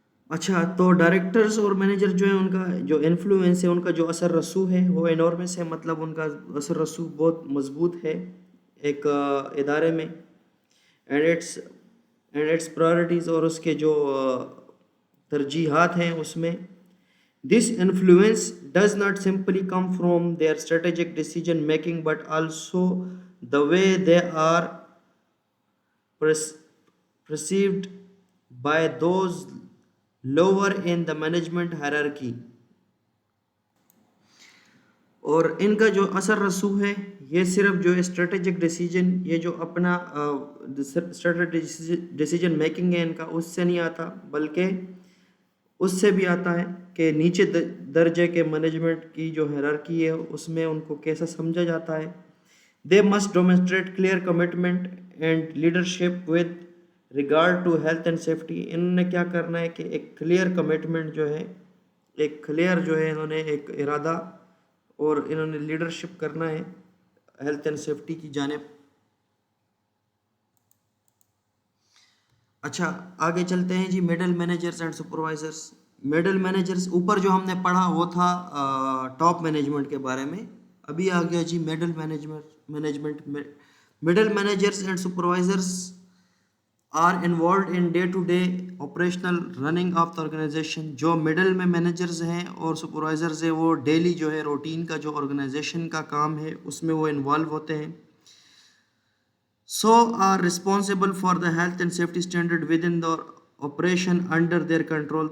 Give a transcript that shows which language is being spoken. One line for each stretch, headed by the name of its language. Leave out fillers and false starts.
Urdu: اچھا، تو ڈائریکٹرز اور مینیجر جو ہیں، ان کا جو انفلوئنس ہے، ان کا جو اثر رسوخ ہے، وہ انورمس ہے، مطلب ان کا اثر رسوخ بہت مضبوط ہے ایک ادارے میں.
English: and its priorities,
Urdu: اور اس کے جو ترجیحات ہیں اس میں.
English: This influence does not simply come from their strategic decision making but also the way they are perceived by those lower in the management hierarchy.
Urdu: اور ان کا جو اثر رسوخ ہے، یہ صرف جو اسٹریٹجک ڈیسیجن، یہ جو اپنا اسٹریٹجک ڈیسیجن میکنگ ہے ان کا، اس سے نہیں آتا، بلکہ اس سے بھی آتا ہے کہ نیچے درجے کے مینجمنٹ کی جو ہیرارکی ہے اس میں ان کو کیسا سمجھا جاتا ہے.
English: They must demonstrate clear commitment and leadership with regard to health and safety.
Urdu: انہوں نے کیا کرنا ہے کہ ایک کلیئر کمٹمنٹ جو ہے، ایک کلیئر جو ہے انہوں نے ایک ارادہ، اور انہوں نے لیڈرشپ کرنا ہے ہیلتھ اینڈ سیفٹی کی جانب. اچھا، آگے چلتے ہیں جی. Middle managers and supervisors. Middle managers, اوپر جو ہم نے پڑھا وہ تھا ٹاپ مینجمنٹ کے بارے میں. ابھی آ گیا جی middle management.
English: Middle managers and supervisors are involved in day to day operational running of the organisation.
Urdu: جو مڈل میں مینیجرز ہیں اور سپروائزرز ہیں، وہ ڈیلی جو ہے روٹین کا جو آرگنائزیشن کا کام ہے اس میں وہ انوالو ہوتے ہیں.
English: So are responsible for the health and safety standard within the operation under their control.